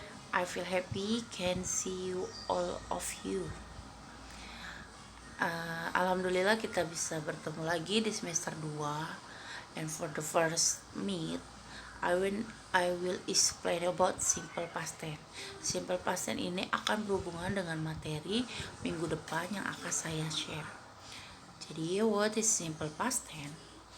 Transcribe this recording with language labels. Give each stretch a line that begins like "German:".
English: I feel happy can see you all of you.
Indonesian: Alhamdulillah kita bisa bertemu lagi di semester 2.
English: And for the first meet, I will explain about simple past tense.
Indonesian: Simple past tense ini akan berhubungan dengan materi minggu depan yang akan saya share. Jadi,
English: what is simple past tense?